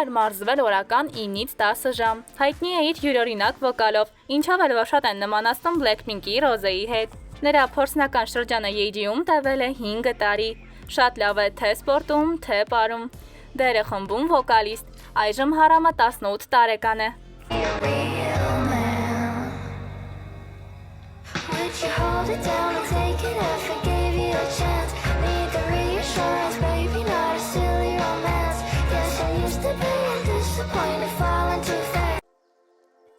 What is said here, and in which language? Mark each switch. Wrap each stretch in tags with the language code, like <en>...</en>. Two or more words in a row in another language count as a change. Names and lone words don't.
<hy>էր մարզվել օրական 9-ից 10 ժամ։ Հայտնի է իր յուրօրինակ վոկալով, ինչով էլ որ շատ են նմանացնում Blackpink-ի Rose-ի հետ։ Նրա փորձնական շրջանը Յեյջիում տևել է 5 տարի։ Շատ լավ է թե սպորտում, թե պարում։ Դերը խմբում վոկալիստ։ Այժմ Հարամը 18 տարեկան է։</hy> <en>You hold it down and take it off and gave you a chance. Need the reassurance, baby, not a silly romance. Yes, I used to be disappointed, falling too fast.</en>